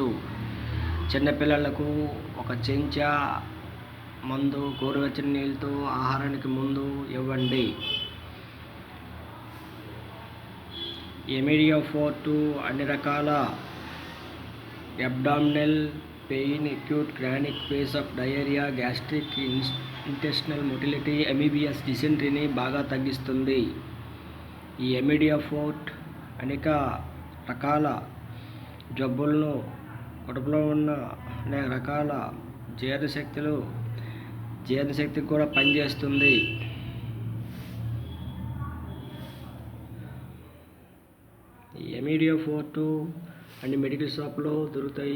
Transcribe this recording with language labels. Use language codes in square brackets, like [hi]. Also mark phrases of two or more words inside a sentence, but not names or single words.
[te] చిన్నపిల్లలకు ఒక చెంచా మందు గోరువెచ్చని నీళ్ళతో ఆహారానికి ముందు ఇవ్వండి. ఎమిడియో ఫోర్ట్ అన్ని రకాల [en] abdominal pain, acute chronic phase of diarrhea, gastric intestinal motility, MEBS dysenteryని [te] బాగా తగ్గిస్తుంది. ఈ ఎమిడియో ఫోర్ట్ అనేక రకాల జబ్బులను, కడుపులో ఉన్న అనేక రకాల జీర్ణశక్తికి కూడా పనిచేస్తుంది. ఈ ఎమిడియో ఫోర్ట్ అన్ని [en] medical shop-lo [te] దొరుకుతాయి.